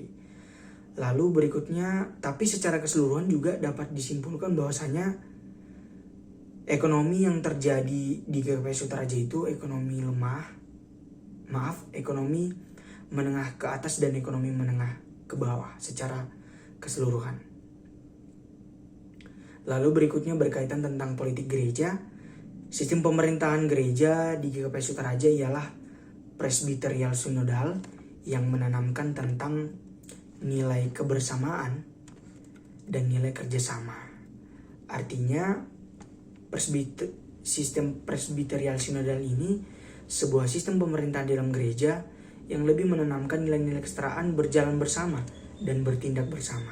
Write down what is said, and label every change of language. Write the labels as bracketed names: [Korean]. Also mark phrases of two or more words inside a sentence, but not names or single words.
[Indonesian] Lalu berikutnya, tapi secara keseluruhan juga dapat disimpulkan bahwasanya ekonomi yang terjadi di GKPS Sutaraja itu ekonomi ekonomi menengah ke atas dan ekonomi menengah ke bawah secara keseluruhan. Lalu berikutnya berkaitan tentang politik gereja. Sistem pemerintahan gereja di GKPS Sutaraja ialah [English] presbyterial synodal [Indonesian] yang menanamkan tentang nilai kebersamaan dan nilai kerjasama. Artinya sistem [English] presbyterial synodal [Indonesian] ini sebuah sistem pemerintahan dalam gereja yang lebih menanamkan nilai-nilai kesetaraan, berjalan bersama dan bertindak bersama.